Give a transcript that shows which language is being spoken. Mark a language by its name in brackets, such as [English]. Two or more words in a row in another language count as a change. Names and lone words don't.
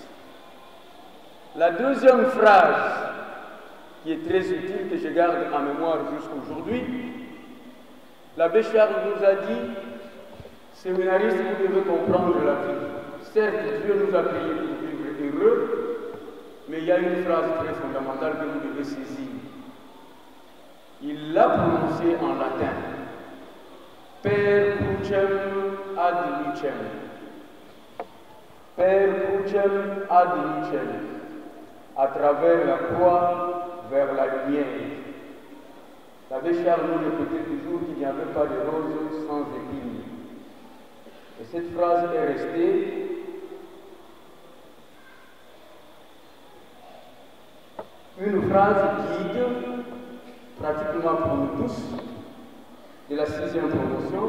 [French] La deuxième phrase, qui est très utile, que je garde en mémoire jusqu'aujourd'hui, l'abbé Charles nous a dit: séminaristes, vous devez comprendre la vie. Certes, Dieu nous a créés pour vivre heureux, mais il y a une phrase très fondamentale que vous devez saisir. Il l'a prononcée en latin. [Latin] Per crucem ad lucem. Per crucem ad lucem. [French] À travers la croix vers la lumière. L'abbé Charles nous répétait toujours qu'il n'y avait pas de rose sans épines. Et cette phrase est restée une phrase guide, pratiquement pour nous tous, de la 6e promotion.